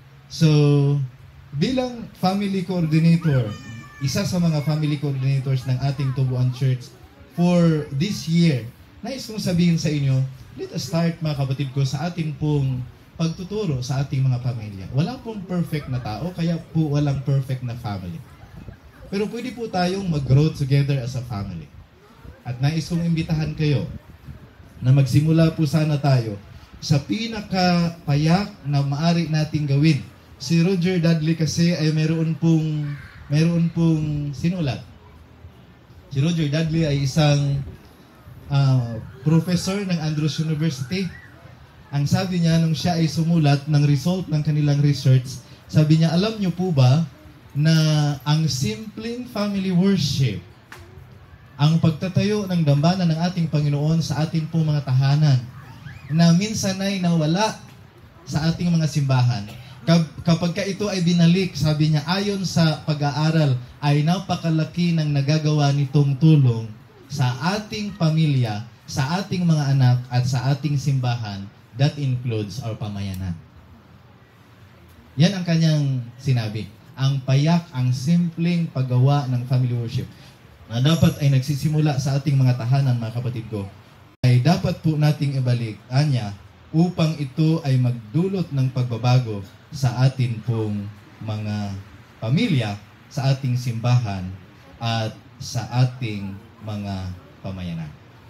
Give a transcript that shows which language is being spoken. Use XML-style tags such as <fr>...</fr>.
<tl>So, bilang family coordinator, isa sa mga family coordinators ng ating Tubuan Church</tl> <en>for this year,</en> <tl>nais kong sabihin sa inyo,</tl> <en>let us start</en> <tl>mga kapatid ko sa ating pong pagtuturo sa ating mga pamilya. Wala pong perfect na tao, kaya po walang perfect na family. Pero pwede po tayong mag-grow</tl> <en>together as a family.</en> <tl>At nais kong imbitahan kayo na magsimula po sana tayo sa pinakapayak na maaari nating gawin. Si Roger Dudley kasi ay meron pong sinulat. Si Roger Dudley ay isang professor ng Andrews University. Ang sabi niya nung siya ay sumulat ng result ng kanilang research, sabi niya, alam niyo po ba na ang simpleng family worship, ang pagtatayo ng dambana ng ating Panginoon sa ating pong mga tahanan, na minsan ay nawala sa ating mga simbahan, kapag ka ito ay binalik, sabi niya, ayon sa pag-aaral, ay napakalaki ng nagagawa nitong tulong sa ating pamilya, sa ating mga anak, at sa ating simbahan.</tl> <en>That includes our pamayanan.</en> <tl>Yan ang kanyang sinabi. Ang payak, ang simpleng paggawa ng family worship na dapat ay nagsisimula sa ating mga tahanan, mga kapatid ko, ay dapat po nating ibalik anya upang ito ay magdulot ng pagbabago sa atin pong mga pamilya, sa ating simbahan, at sa ating mga pamayanan.</tl>